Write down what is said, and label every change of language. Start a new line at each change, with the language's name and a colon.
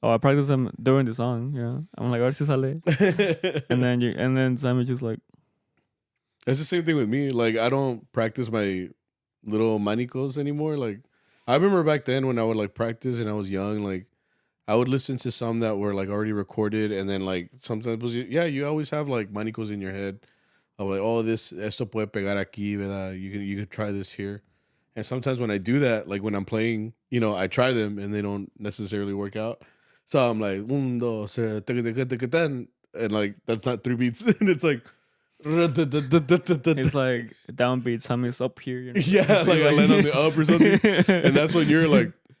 English: Oh, I practice them during the song. Yeah, I'm like,
Spanish: a ver si sale.
English: and then Sam is just like. It's the same thing with me. Like, I don't practice my little manicos anymore. Like, I remember back then when I would like practice and I was young, like. I would listen to some that were like already recorded, and then like sometimes, you always have like manicos in your head.
Spanish: I'm like, oh, esto puede pegar aquí, ¿verdad?
English: You could try this here. And sometimes when I do that, like when I'm playing, I try them and they don't necessarily work out. So I'm like,
Spanish: un, dos,
English: and like that's not 3 beats, and it's like. It's like downbeat. Some is up here. Yeah, like I land on the up or something, and that's when you're like.